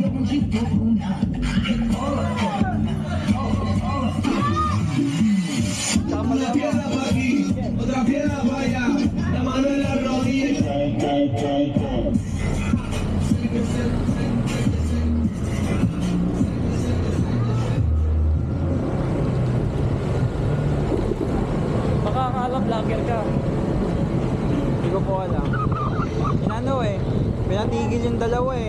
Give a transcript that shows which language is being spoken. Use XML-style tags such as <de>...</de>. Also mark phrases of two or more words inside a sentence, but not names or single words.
<es>Otra piedra para aquí, otra piedra para allá. La mano en la rodilla.</es> <tl>Baka akala vlogger ka. Hindi ko po alam. Inano eh, pinatigil yung dalawa eh.</tl>